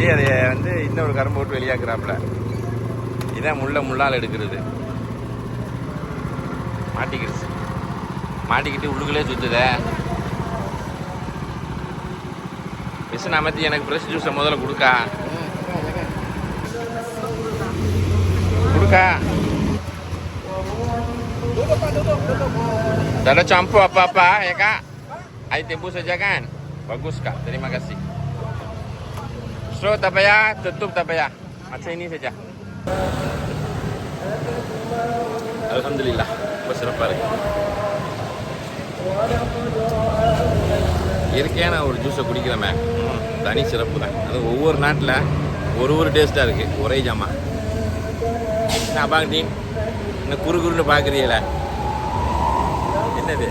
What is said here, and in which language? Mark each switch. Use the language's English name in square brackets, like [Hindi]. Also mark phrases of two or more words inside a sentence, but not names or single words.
[Tamil] அதை வந்து இன்னொரு கரும்பு போட்டு வெளியாக்குறாப்புல. இதான் முள்ளால் எடுக்கிறது. மாட்டிக்கிடுச்சு. மாட்டிக்கிட்டு உள்ளுக்குள்ளே சுற்றுத. மிஷின் அமர்த்தி எனக்கு ஃப்ரெஷ் ஜூஸை முதல்ல கொடுக்கா. [Malay] Ada campur apa-apa ya kak? Air tebu saja kan? Bagus kak, terima kasih. So tak payah, tutup tak payah. Macam ini saja. Alhamdulillah, bersiaplah. [Tamil] இயற்கையான ஒரு ஜூஸை குடிக்கிறோமே, தனி சிறப்பு தான். அது ஒவ்வொரு நாட்டில் ஒரு டேஸ்ட்டாக இருக்குது. ஒரே ஜாமா அப்பாங்க இன்னும் குறுன்னு பார்க்குறீங்கள, என்னது?